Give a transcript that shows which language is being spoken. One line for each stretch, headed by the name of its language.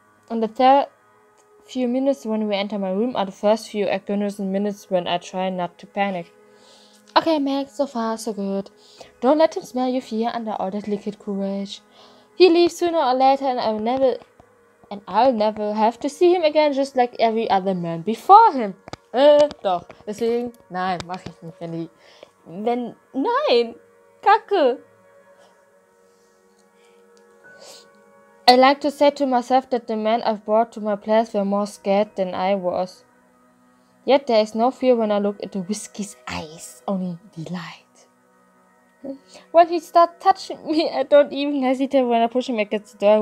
English: On the third few minutes when we enter my room are the first few agonizing minutes when I try not to panic. Okay, Max, so far so good. Don't let him smell your fear under all that liquid courage. He leaves sooner or later and I'll never have to see him again, just like every other man before him.
German: Doch, deswegen, nein, mach ich nicht, nein, Kacke.
English: I like to say to myself that the men I've brought to my place were more scared than I was. Yet there is no fear when I look into Whiskey's eyes, only delight. When he starts touching me, I don't even hesitate when I push him against the door.